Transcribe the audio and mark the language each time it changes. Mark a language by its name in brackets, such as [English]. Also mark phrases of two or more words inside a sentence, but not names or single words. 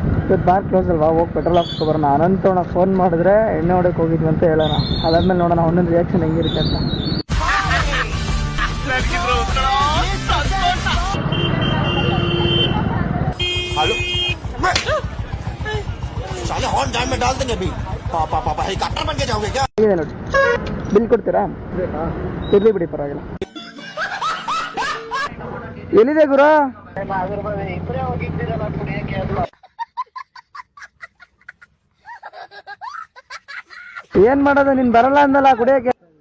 [Kannada] ಇವತ್ತು [English] bar close [Kannada] ಅಲ್ವಾ, ಹೋಗಿ ಪೆಟ್ರೋಲ್ ಹಾಕ್ಸ್ಕೊ ಬರೋಣ. ಅನಂತವಣ್ಣ ಫೋನ್ ಮಾಡಿದ್ರೆ ಎಣ್ಣೆ ಹೊಡಕ್ಕೆ ಹೋಗಿದ್ವಿ ಅಂತ ಹೇಳೋಣ. ಅದಾದ್ಮೇಲೆ ನೋಡೋಣ ಅವನೊಂದು ರಿಯಾಕ್ಷನ್ ಹೆಂಗಿರುತ್ತೆ ಅಂತ. [Hindi] हेलो साले हॉर्न जाम में डाल देंगे अभी पापा हेलीकॉप्टर बन के जाओगे क्या [Kannada] ಇದೆ ನೋಡಿ, ಬಿಲ್ ಕೊಡ್ತೀರಾ? ಇರ್ಲಿ ಬಿಡಿ, ಪರವಾಗಿಲ್ಲ. ಎಲ್ಲಿದೆ ಗುರು? ಏನ್ ಮಾಡೋದು, ನೀನ್ ಬರಲ್ಲ ಅಂದಲ್ಲ ಕುಡಿಯಕ್ಕೆ.